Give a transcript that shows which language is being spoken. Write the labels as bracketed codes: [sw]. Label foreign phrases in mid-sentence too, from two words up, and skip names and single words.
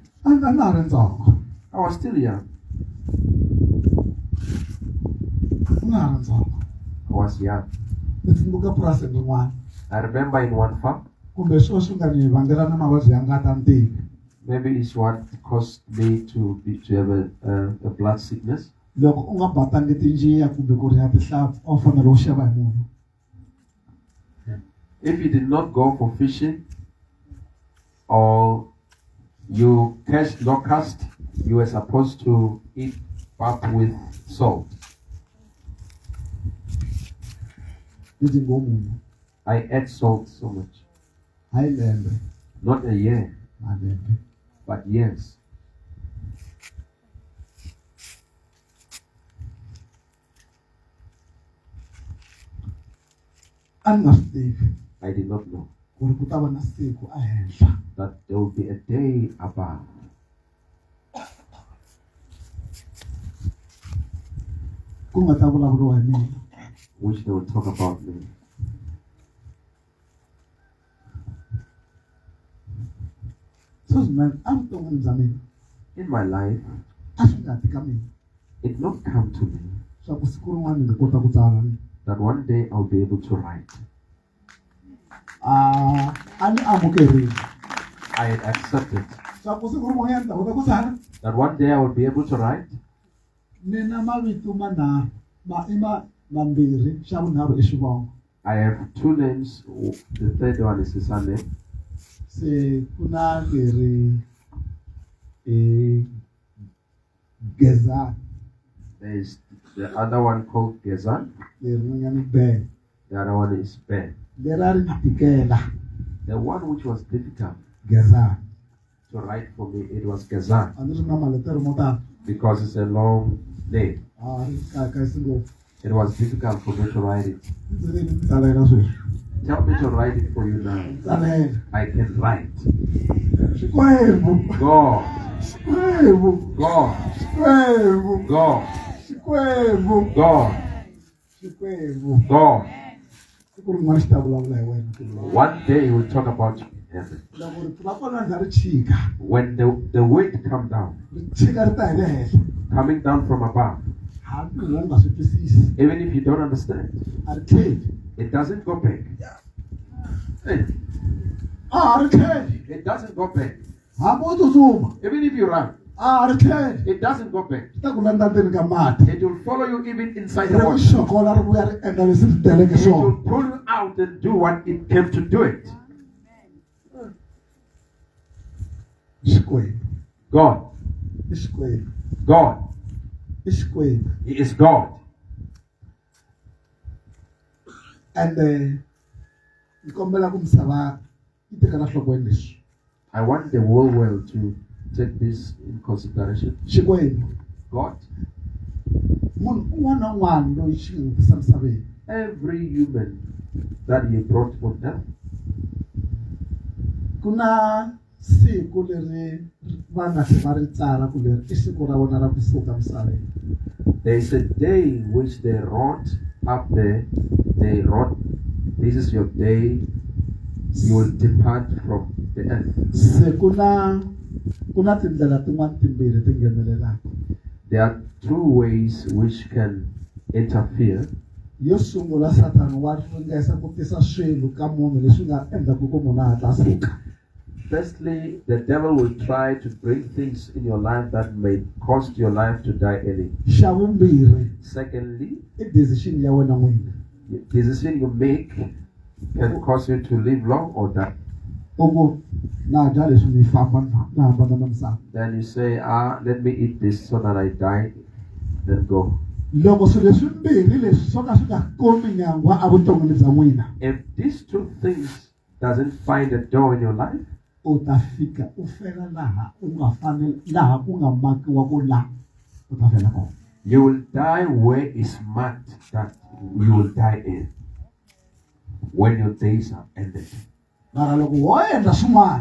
[en] I was still young. I was young. I remember in one farm, maybe it's what caused me to have a blood sickness. [ts] loko u nga batangi tinjiya kumbe ku riha tihlampfi a wu fanele u xava hi munhu. [en] If you did not go for fishing or you catch locust, you were supposed to eat pap with salt. [ts] Ndzi ngo munhu [en] I ate salt so much. [ts] hayi lembe [en] Not a year, [ts] malembe. [en] but years. [ts] A ni nga swi tivi [en] I did not know [ts] ku ri ku ta va na siku ehenhla [en] that there will be a day above. [ts] ku nga ta vulavuriwa hi mina. [en] Which they will talk about me. So man, [ts] evuton'wini bya mina [en] In my life, [ts] a swi nga ti ka mina [en] it did not come to me [ts] swa ku siku rin'wana ni nga kota ku tsala [en] that one day I'll be able to write. [ts] a ni amukerile [en] I had accepted [ts] swa ku siku rin'wanyana ni ta kota ku tsala [en] that one day I would be able to write. [ts] ni na mavito manharhu mambirhi xa vunharhu i xivongo. [en] I have two names. The third one is the surname. [ts] Se ku na leri Gezani [en] There is the other one called Gezan. [ts] leri rin'wanyana Ben. [en] The other one is Ben. [ts] Leri a ri ni tikela [en] The one which was difficult [ts] Gezani. [en] to write for me, it was Gezan [ts] A ni ri na maletere mo tala. [en] because it's a long name. [ts] A ri kayakayisi ngopfu. [en] It was difficult for me to write it. [ts] Ndzi ri ni tsalela sweswi. [en] Tell me to write it for you now. [ts] Tsalela. [en] I can write. [ts] Xikwembu. [en] God, [ts] Xikwembu. [en] God, [ts] Xikwembu. [en] God, [ts] Xikwembu. [en] God, [ts] Xikwembu. [en] God. [ts] Siku rin'wana xi ta vulavula hi wena. [en] One day he will talk about you in heaven. [ts] Loko ri va kona ndza ri chika. [en] When the weight come down, [ts] Ri chika ri ta hi le henhla. [en] coming down from above, [ts] Hambi wo nga swi twisisi. [en] even if you don't understand, [ts] A ri tlheli. [en] it doesn't go back. Hey, [ts] A ri tlheli. [en] it doesn't go back. [ts] Hambi wo tsutsuma. [en] Even if you run, [ts] A ri tlheli. [en] it doesn't go back. [ts] Swi ta ku landza ndzeni ka mati. [en] It will follow you even inside [ts] Ri [en] the [ts] ku [en] water. [ts] xokola ri vuya ri endla leswi ri teleke [en] It will [ts] swona. [en] pull you out and do what it came to do it. [ts] Xikwembu. [en] God, [ts] I Xikwembu. [en] God, [ts] I Xikwembu. [en] He is God. [ts] And ni kombela ku misava yi tekela nhlokweni leswi. [en] I want the whole world to take this in consideration. [ts] Xikwembu. [en] God, [ts] Munhu un'wana na un'wana loyi xi nga n'wi tisa misaveni. [en] every human that He brought on earth, [ts] Ku na siku leri va nga tlhela va ri tsala ku leri i siku ra vona ra ku suka misaveni. [en] there is a day which they wrote up there. They wrote, "This is your day. You will depart from the earth." [ts] Se ku na tindlela tin'wana timbirhi ti nghenelelaka. [en] There are two ways which can interfere. [ts] Yo sungula Satan wa ringesa ku tisa swilo ka munhu leswi nga endlaku ku munhu a hatla a suka. [en] Firstly, the devil will try to bring things in your life that may cause your life to die early. [ts] Xa vumbirhi [en] Secondly, [ts] i decision ya wena n'wini. [en] the decision you make can cause you to live long or die. [ts] Ongo na dya leswi ni famba na hambana na misava. [en] Then you say, let me eat this so that I die, then go. [ts] Loko swilo leswimbirhi leswi swo ka swi nga kombi nyangwa evuton'wini bya n'wina, [en] If these two things doesn't find a door in your life, [ts] u ta fika u fela laha u nga fanele laha ku nga makiwa ku la u ta fela kona. [en] you will die where is marked that you will die in when your days are ended. [ts] Mara loko wo endla swin'wana